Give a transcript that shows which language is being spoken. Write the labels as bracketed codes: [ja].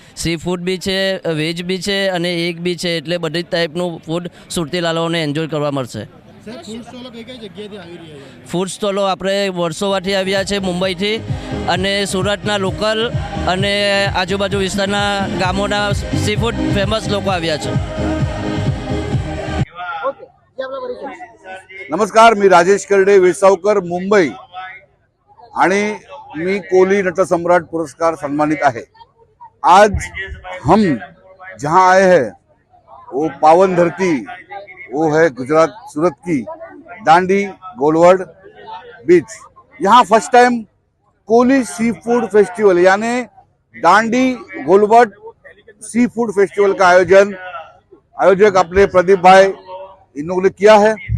[gu] C food બી છે, veg બી છે અને એગ બી છે, એટલે બધી જ ટાઈપનું ફૂડ સુરતીલાલોને એન્જોય કરવા મળશે। ફૂડ સ્ટોલો આપણે વર્ષોવાથી આવ્યા છે મુંબઈથી અને સુરતના લોકલ અને આજુબાજુ વિસ્તારના ગામોના સી ફૂડ ફેમસ લોકો આવ્યા છે। [mr] नमस्कार, मी राजेश करडे, वेसावकर, मुंबई आणि मी कोली नटसम्राट पुरस्कार सन्मानित आहे। [hi] आज हम जहां आए हैं वो पावन धरती, वो है गुजरात सूरत की दांडी गोलवर्ड बीच। यहाँ first time Koli sea food festival यानी दांडी गोलवर्ड सी फूड फेस्टिवल का आयोजक अपने प्रदीप भाई इन लोगों ने किया है।